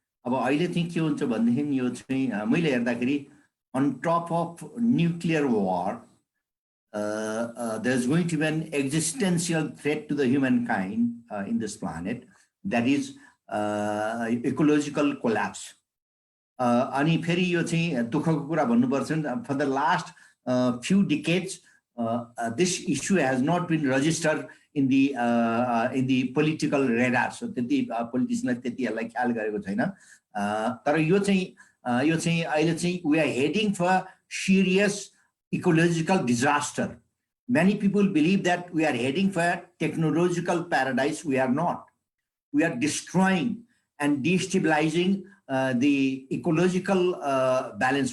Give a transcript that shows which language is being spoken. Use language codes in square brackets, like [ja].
[ne] अब अहिले चाहिँ के हुन्छ भन्देखि यो चाहिँ मैले हेर्दाखेरि [en] on top of nuclear war, there's going to be an existential threat to the humankind in this planet, that is ecological collapse. [ne] अनि फेरि यो चाहिँ दुःखको कुरा भन्नुपर्छ, [en] for the last few decades this issue has not been registered in the political radar. [ne] So त्यति politicianले त्यति यसलाई ख्याल गरेको छैन। तर यो चाहिँ अहिले चाहिँ [en] we are heading for serious ecological disaster. Many people believe that we are heading for technological paradise. We are not. We are destroying and destabilizing the ecological balance.